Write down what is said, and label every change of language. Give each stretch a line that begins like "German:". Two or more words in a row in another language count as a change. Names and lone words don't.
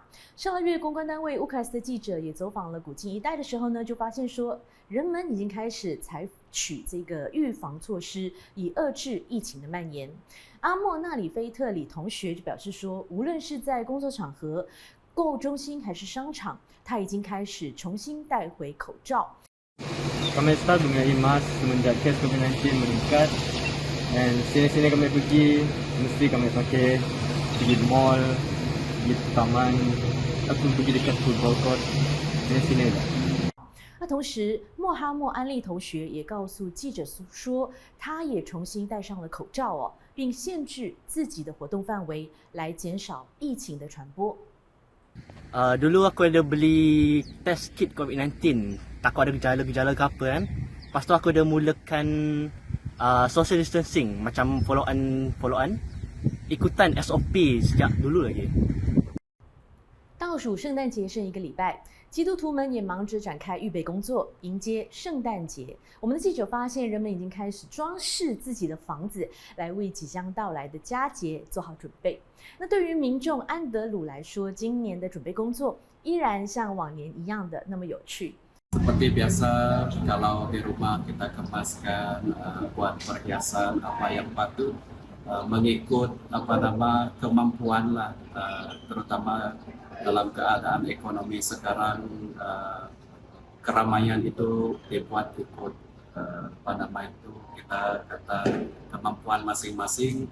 Chinese: 上个月公关单位乌克兰的记者也走访了古晋一带的时候呢，就发现说，人们已经开始采取这个预防措施，以遏制疫情的蔓延。阿莫纳里菲特里同学就表示说，无论是在工作场合、购物中心还是商场，他已经开始重新带回口罩。
Malay: Kami start menggunakan mask semenjak kes COVID-19 meningkat, dan sini-sini kami pergi mesti kami pakai, pergi mall, pergi taman, ataupun pergi dekat
English: football court
Malay: dan sini lah.
Chinese: 那同时，莫哈默安利同学也告诉记者说，他也重新戴上了口罩哦，并限制自己的活动范围，来减少疫情的传播。
Malay: Dulu aku ada beli
English: test kit
Malay: COVID-19, takut ada gejala-gejala ke apa kan. Lepas tu aku ada mulakan
English: social distancing,
Malay: macam follow-on, ikutan SOP sejak dulu lagi.
Chinese: 倒数圣诞节剩1个礼拜，基督徒们也忙着展开预备工作，迎接圣诞节。我们的记者发现，人们已经开始装饰自己的房子，来为即将到来的佳节做好准备。那对于民众安德鲁来说，今年的准备工作依然像往年一样的那么有趣。
Malay: Seperti biasa, kalau di rumah kita kemaskan buat perhiasan apa yang patut mengikut kemampuan lah, terutama dalam keadaan ekonomi sekarang keramaian itu dibuat ikut kita kata kemampuan masing-masing.